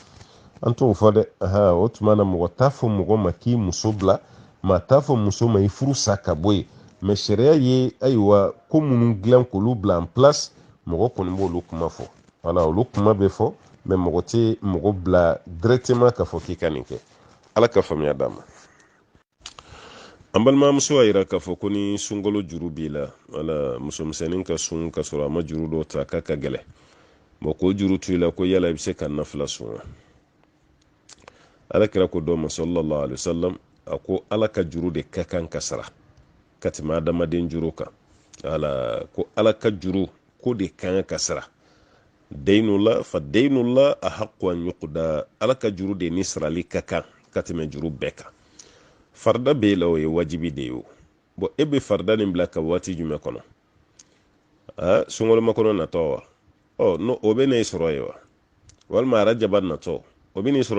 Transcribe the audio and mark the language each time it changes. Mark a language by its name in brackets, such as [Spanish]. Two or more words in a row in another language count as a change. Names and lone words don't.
[Bambara] an t'o fɔ dɛ o tuma na mɔgɔ t'a fɔ mɔgɔ ma k'i muso bila maa t'a fɔ muso ma i furu sa ka bɔ yen mais sariya ye ayiwa ko minnu dilan k'olu bila [French] en place [Bambara] mɔgɔ kɔni b'olu kuma fɔ voilà olu kuma bɛ fɔ mais mɔgɔ tɛ mɔgɔ bila directement k'a fɔ k'i ka nin kɛ ala ka faamuya d'a ma. An balimamuso a yira k'a fɔ ko ni sunkalo juru b'i la wala musomisɛnnin ka sun ka sɔrɔ a ma juru dɔw ta k'a ka gɛlɛ bon k'o juru to i la ko yala i bɛ se ka nafila sun wa. Alakira ko dɔ ma [Arabic] صلى الله عليه وسلم [Bambara] a ko ala ka juru de ka kan ka sara ka tɛmɛ adamaden juru kan ala ko ala ka juru ko de kan ka sara [Arabic] دين الله فدين الله أحق أن يقضى [Bambara] ala ka juru de ni sarali ka kan ka tɛmɛ juru bɛɛ kan. Farda b'e la o ye wajibi de ye o bon e bɛ farda nin bila ka waati jumɛn kɔnɔ sunkalo makɔnɔ natɔ wa no o bɛ n'e sɔrɔ ye wa walima arajaba natɔ o bɛ n'e sɔrɔ